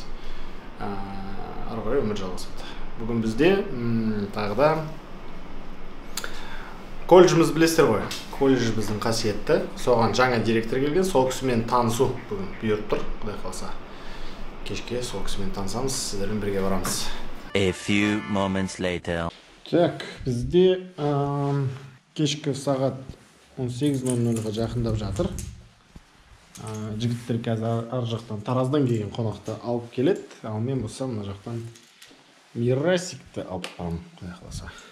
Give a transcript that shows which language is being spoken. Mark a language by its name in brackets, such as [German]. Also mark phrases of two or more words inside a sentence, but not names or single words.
[Kazakh] Ары қарай өмір жалғасады. Бүгін бізде тағы да колледжіміз білесіздер ғой. Колледж біздің қасиетті. Соған жаңа директор келген, сол кісімен танысу бүгін бұйырып тұр. Құдай қаласа. Кешке сол кісімен танысамыз, сіздермен бірге барамыз. [English] A few moments later. [Kazakh] Так, бізде кешкі сағат 18:00-ға жақындап жатыр. Жігіттер қазір ар жақтан Тараздан келген қонақты алып келеді. Ал мен болсам мына жақтан Мирасикті алып барамын, құдай қаласа.